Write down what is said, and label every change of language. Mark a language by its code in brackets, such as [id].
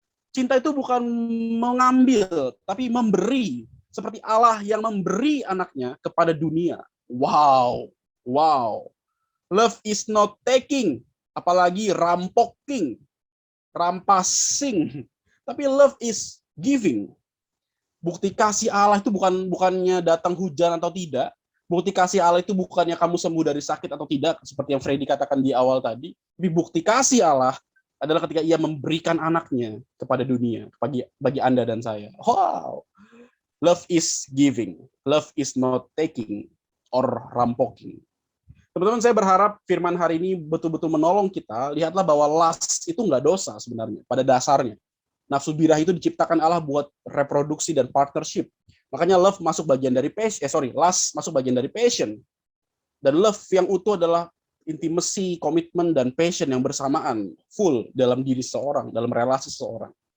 [id] Cinta itu bukan mengambil, tapi memberi. Seperti Allah yang memberi anaknya kepada dunia. Wow. Wow. [en] Love is not taking, [id] apalagi rampoking, rampasing. Tapi [en] love is giving. [id] Bukti kasih Allah itu bukannya datang hujan atau tidak. Bukti kasih Allah itu bukannya kamu sembuh dari sakit atau tidak, seperti yang Freddy katakan di awal tadi. Tapi bukti kasih Allah adalah ketika ia memberikan anaknya kepada dunia, bagi Anda dan saya. Wow. [en] Love is giving. Love is not taking or rampoking. [id] Teman-teman, saya berharap firman hari ini betul-betul menolong kita. Lihatlah bahwa lust itu nggak dosa sebenarnya, pada dasarnya. Nafsu birah itu diciptakan Allah buat reproduksi dan partnership. Makanya love masuk bagian dari lust masuk bagian dari passion. Dan love yang utuh adalah intimacy, komitmen, dan passion yang bersamaan, full dalam diri seseorang, dalam relasi seseorang.